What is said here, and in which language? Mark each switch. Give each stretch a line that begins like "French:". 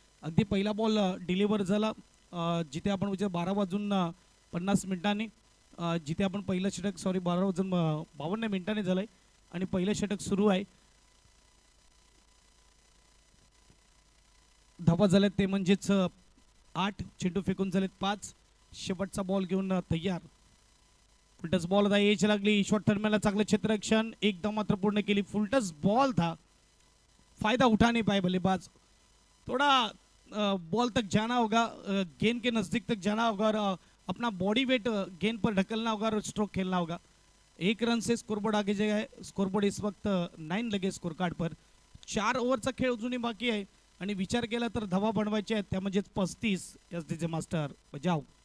Marathi: अगदी पहिला ball deliver झाला जिथे आपण 12:50 मिनिटांनी, जिथे आपण पहिलं षटक 12:52 मिनिटांनी झालं आहे आणि पहिलं षटक सुरू आहे. धावा झाल्यात ते म्हणजेच 8, चेंडू फेकून झालेत 5. शेवटचा बॉल घेऊन तयार.
Hindi: फुलटस बॉल था,
Marathi: एज लागली. शॉर्ट थर्मॅनला चांगलं क्षेत्ररक्षण, एक धाव मात्र पूर्ण केली.
Hindi: फुलटस बॉल था, फायदा उठा नहीं पाए बल्लेबाज. थोड़ा बॉल तक जाना होगा, गेंद के नज़दीक तक जाना होगा और अपना बॉडी वेट गेंद पर ढकलना होगा और स्ट्रोक खेलना होगा. 1 रन से स्कोरबोर्ड आगे जाएगा. स्कोरबोर्ड इस वक्त 9 लगे स्कोर कार्ड पर.
Marathi: 4 ओव्हरचा खेळ अजूनही बाकी आहे आणि विचार केला तर धावा बनवायचे आहेत, त्या म्हणजेच 35.
Hindi: एसडीजे मास्टर बजाव.